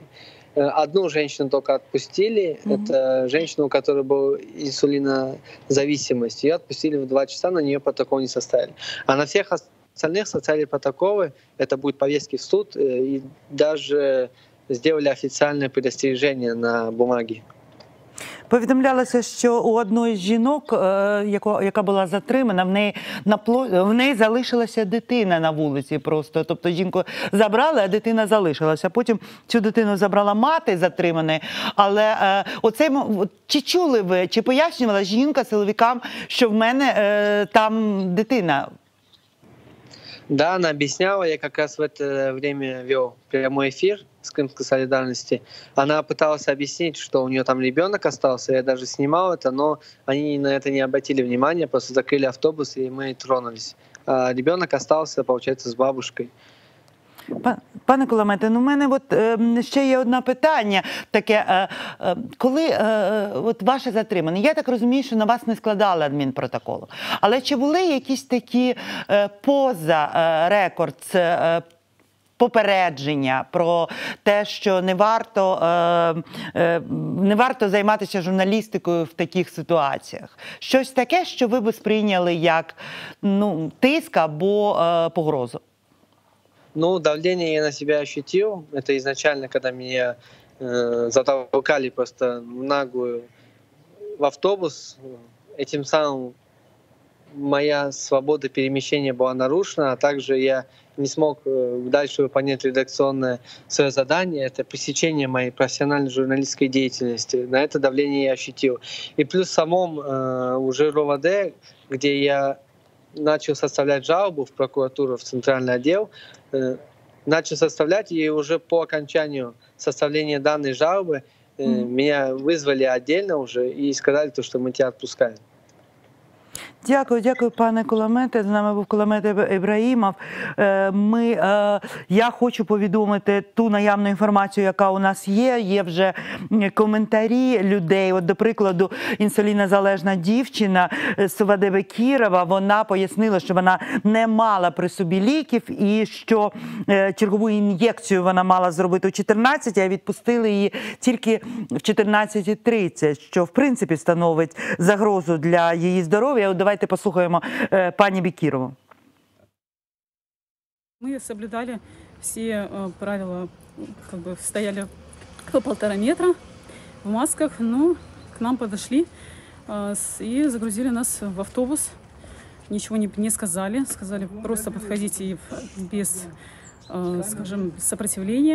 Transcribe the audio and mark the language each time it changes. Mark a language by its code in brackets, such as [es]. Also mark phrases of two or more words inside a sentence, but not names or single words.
[ru] Одну женщину только отпустили, это женщина, у которой была инсулинозависимость. Ее отпустили в 2 часа, на нее протокол не составили. А на всех остальных составили протоколы, это будут повестки в суд, и даже сделали официальное предостережение на бумаге. [uk] Повідомлялося, що у одної з жінок, яка була затримана, в неї залишилася дитина на вулиці просто. Тобто жінку забрали, а дитина залишилася. Потім цю дитину забрала мати затриманої. Але чи чули ви, чи пояснювала жінка силовикам, що в мене там дитина? [ru] Да, она объясняла, я как раз в это время вел прямой эфир с Крымской солидарности. Она пыталась объяснить, что у нее там ребенок остался, я даже снимал это, но они на это не обратили внимания, просто закрыли автобус, и мы тронулись. А ребенок остался, получается, с бабушкой. [uk] Пане Куламете, у мене ще є одне питання таке. Коли ваше затримання, я так розумію, що на вас не складали адмінпротоколу, але чи були якісь такі поза рекорд попередження про те, що не варто займатися журналістикою в таких ситуаціях? Щось таке, що ви б сприйняли як тиск або погрозу? Ну, [ru] давление я на себя ощутил. Это изначально, когда меня затолкали просто в наглую в автобус. Этим самым моя свобода перемещения была нарушена, а также я не смог дальше выполнять редакционное свое задание. Это пресечение моей профессиональной журналистской деятельности. На это давление я ощутил. И плюс в самом уже РОВД, где я начал составлять жалобу в прокуратуру, в центральный отдел, начал составлять, и уже по окончанию составления данной жалобы меня вызвали отдельно уже и сказали, что мы тебя отпускаем. [uk] Дякую, пане Куламете. З нами був Куламет Ібраїмов. Я хочу повідомити ту наявну інформацію, яка у нас є. Є вже коментарі людей. От, до прикладу, інсулінозалежна дівчина Суваде Бекірова, вона пояснила, що вона не мала при собі ліків і що чергову ін'єкцію вона мала зробити о 14, а відпустили її тільки в 14:30, що, в принципі, становить загрозу для її здоров'я. Давайте послухаємо пані Бекірову. [ru] Мы соблюдали все правила, стояли по 1,5 метра в масках, но к нам подошли и загрузили нас в автобус. Ничего не сказали, сказали просто подходите без, скажем, сопротивления.